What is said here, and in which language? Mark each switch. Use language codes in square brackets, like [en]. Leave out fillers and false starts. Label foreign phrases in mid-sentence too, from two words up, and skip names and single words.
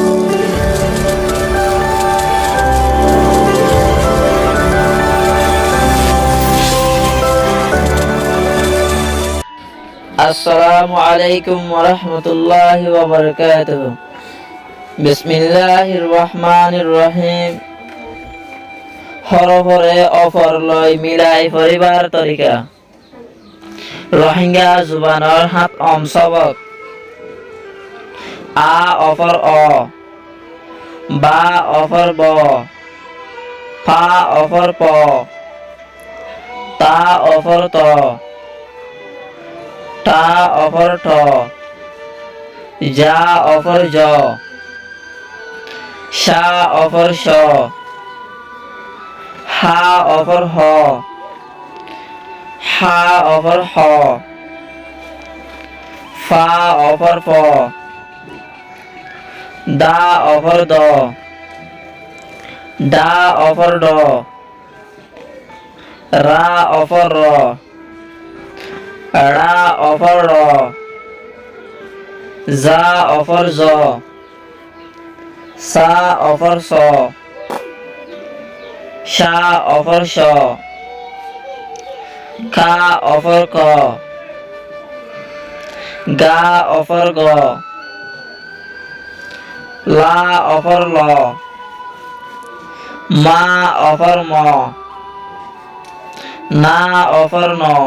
[ar] السلام عليكم ورحمة الله وبركاته. Bismillahirrahmanirrahim. [rhg] হরফরে অফর লয় মিলাই পরিবার তরিকা রোহিঙ্গা জুবানৰ হাত সবক আ অফর অ বা অফর ব ফা অফর প তা অফর ত টা অফর ঠ যা অফর জ শা অফর শ হা অফর হ হা অফর হ ফা অফর প দা অফর দ ডা অফর ড রা অফর র রা অফর র জা অফর জ সা অফর স শা অফর শ খা অফর ক গা অফর গ লা অফর ল মা অফর ম না অফর ন